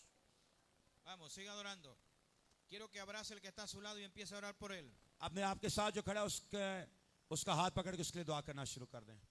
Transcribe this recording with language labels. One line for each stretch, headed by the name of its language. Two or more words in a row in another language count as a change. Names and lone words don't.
Spanish: Vamos, siga adorando. Quiero que abrace el que está a su lado y empiece a orar por él.
Hindi: अपने आपके साथ जो खड़ा है उसका हाथ पकड़ के उसके लिए दुआ करना शुरू कर दें।